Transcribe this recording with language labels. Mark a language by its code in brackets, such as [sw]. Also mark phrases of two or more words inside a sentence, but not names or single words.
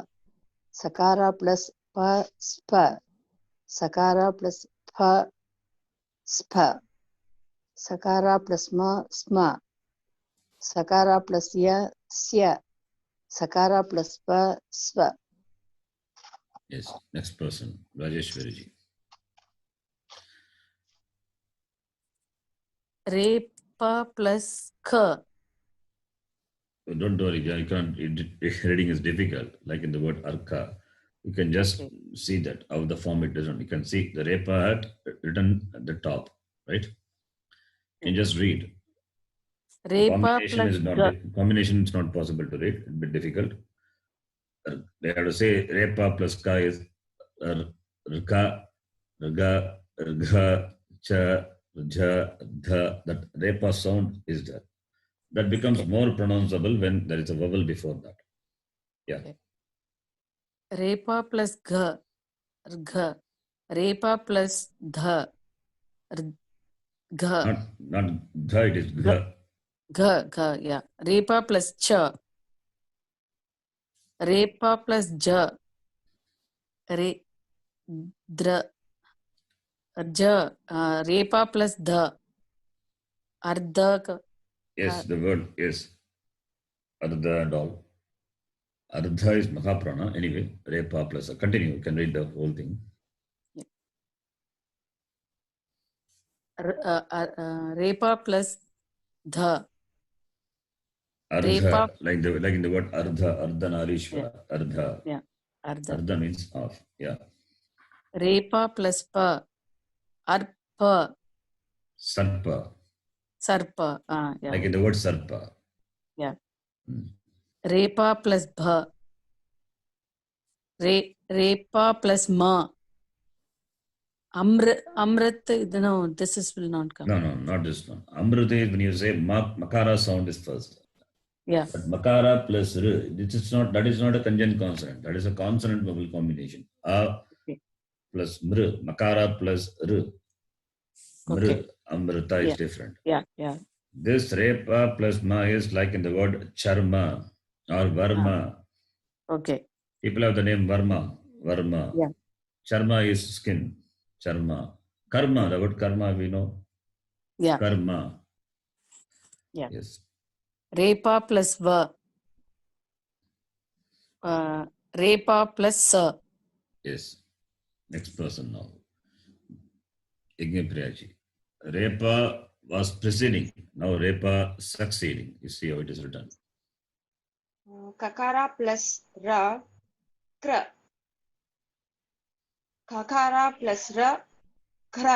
[en] Sakara plus pa, spa. Sakara plus pa, spa. Sakara plus ma, sma. Sakara plus ya, sya. Sakara plus pa, sva. Yes. Next person, Rajeshwari ji. Repa plus K. Don't worry, you can't. Reading is difficult. Like in the word arka, you can just see that how the form it doesn't. You can see the repa at written at the top, right? You can just read. Repa Combination plus is not G. combination is not possible to read. It's a bit difficult. They have to say repa plus ka is rka, rga, rgha, cha, jha, dha. That repa sound is there. That becomes more pronounceable when there is a vowel before that. Yeah. Repa plus G. Rgha. Repa plus Dha. Gha. Not dha, it is gha. Gha, yeah. Repa plus Cha. Repa plus Ja. Re. Dra. Ja. Repa plus Dha. Ardha. Yes, the word is ardha and all. Ardha is Mahaprana. Anyway, repa plus. Continue. You can read the whole thing. Repa plus Dha. Ardha, Repa. like in the word ardha, ardhanarishvara, ardha. Yeah, ardha. Ardha means half. Yeah. Repa plus Pa. Arpa. Sarpa. Sarpa. Yeah. Like in the word sarpa. Yeah. Repa plus Bha. Repa plus Ma. Amrit, no, this will not come. No, not this one. Amrita is when you say makara sound is first. Yeah. But makara plus r, that is not a conjunct consonant. That is a consonant vowel combination. A plus mr, makara plus r. Mr, amrita is different. Yeah. This repa plus ma is like in the word charma or varma. Okay. People have the name Varma. Yeah. Charma is skin. Charma. Karma, the word karma we know. Yeah. Karma. Yeah. Yes. Repa plus Va. Repa plus Sa. Yes. Next person now. Yajnapriyaji. Repa was preceding. Now repa succeeding. You see how it is written. Kakara plus ra, kra. Kakara plus ra, kra.